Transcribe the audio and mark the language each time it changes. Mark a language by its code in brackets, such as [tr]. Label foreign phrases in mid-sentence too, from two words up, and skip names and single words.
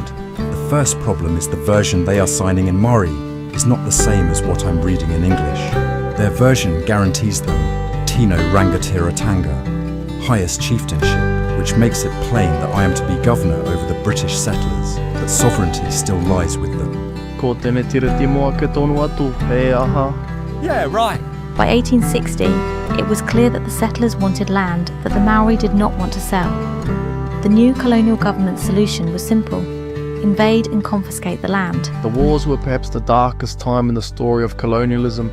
[en] The first problem is the version they are signing in Māori is not the same as what I'm reading in English. Their version guarantees them [mi] Tino Rangatiratanga, [en] highest chieftainship, which makes it plain that I am to be governor over the British settlers, but sovereignty still lies with them. [mi] Ko tēnei tiriti moa ke tonu atu, he aha. [en] Yeah, right. By 1860, it was clear that the settlers wanted land that the Maori did not want to sell. The new colonial government's solution was simple: invade and confiscate the land. The wars were perhaps the darkest time in the story of colonialism.